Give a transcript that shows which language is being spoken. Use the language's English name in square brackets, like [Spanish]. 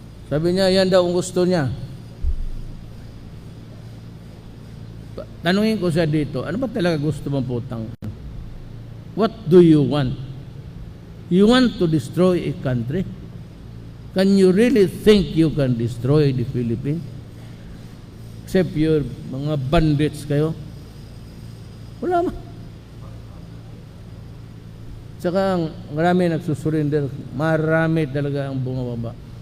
[Filipino] Sabi niya, yan daw ang gusto niya. Tanungin ko siya dito, ano ba talaga gusto mong putang? [English] What do you want? You want to destroy a country? Can you really think you can destroy the Philippines? [Filipino] Except your mga bandits kayo? Wala ma. Tsaka marami nagsusurrender. Marami talaga ang bumababa.